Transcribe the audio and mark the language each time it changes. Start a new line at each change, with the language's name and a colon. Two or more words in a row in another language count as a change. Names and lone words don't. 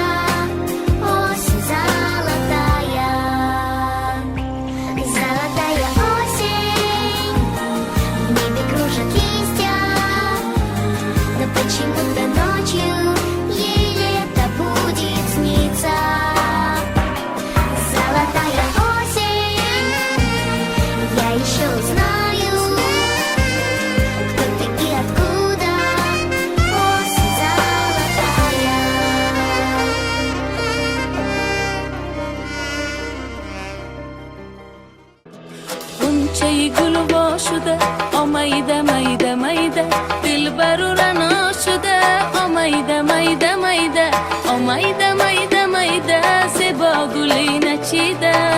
Russian: Осень золотая, золотая осень, в небе кружат листья, но почему-то ночью ей лето будет сниться. Золотая осень, я еще узнаю, кто ты и откуда. Осень золотая.
Persian: غنچه گل وا شده آمیده میده میده دل برو رنا شده آمیده میده میده آمیده میده میده زیبا گلی نچیده